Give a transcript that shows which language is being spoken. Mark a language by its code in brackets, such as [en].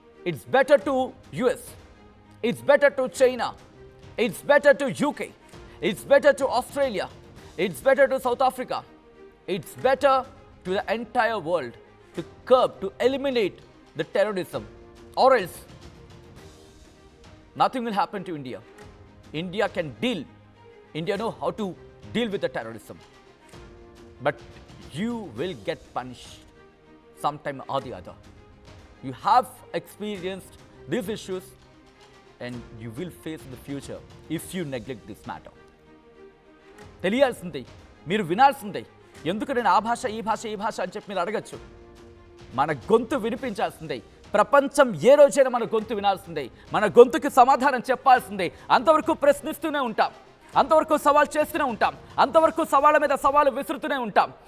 [en] It's better to US, it's better to China, it's better to UK, it's better to Australia, it's better to South Africa, it's better to the entire world to curb, to eliminate the terrorism, or else nothing will happen to India. India can deal. India know how to deal with the terrorism. But you will get punished sometime or the other. You have experienced these issues and you will face in the future if you neglect this matter. [te] తెలియాల్సిందే, మీరు వినాల్సిందే. ఎందుకు నేను ఆ భాష ఈ భాష అని చెప్పి మీరు అడగచ్చు. మన గొంతు వినిపించాల్సిందే. ప్రపంచం ఏ రోజైనా మన గొంతు వినాల్సిందే, మన గొంతుకి సమాధానం చెప్పాల్సిందే. అంతవరకు ప్రశ్నిస్తూనే ఉంటాం, అంతవరకు సవాల్ చేస్తూనే ఉంటాం, అంతవరకు సవాళ్ళ మీద సవాలు విసురుతూనే ఉంటాం.